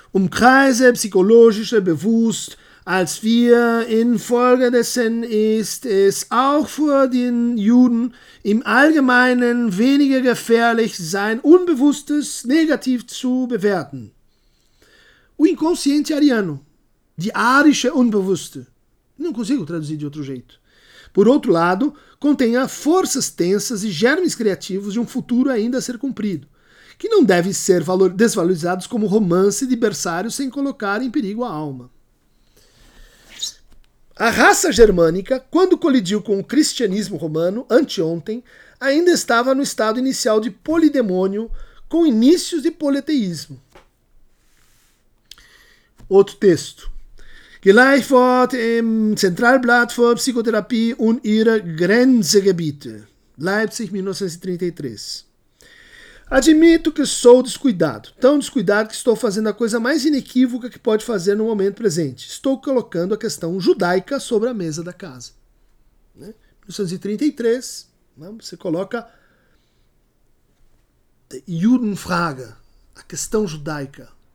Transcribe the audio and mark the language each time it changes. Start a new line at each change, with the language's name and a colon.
German: Kreise psychologischer bewusst als wir infolgedessen ist es auch für den Juden im Allgemeinen weniger gefährlich sein Unbewusstes negativ zu bewerten.
Portuguese: O inconsciente ariano,
German: die arische Unbewusste,
Portuguese: não consigo traduzir de outro jeito. Por outro lado, contém as forças tensas e germes criativos de um futuro ainda a ser cumprido, que não devem ser desvalorizados como romance de berçário sem colocar em perigo a alma. A raça germânica, quando colidiu com o cristianismo romano, anteontem, ainda estava no estado inicial de polidemônio, com inícios de politeísmo. Outro texto.
German: Gleichwort im Zentralblatt für Psychotherapie und ihre Grenzgebiete. Leipzig, 1933.
Portuguese: Admito que sou descuidado, tão descuidado que estou fazendo a coisa mais inequívoca que pode fazer no momento presente. Estou colocando a questão judaica sobre a mesa da casa. Em 1933, você coloca Judenfrage, a questão judaica.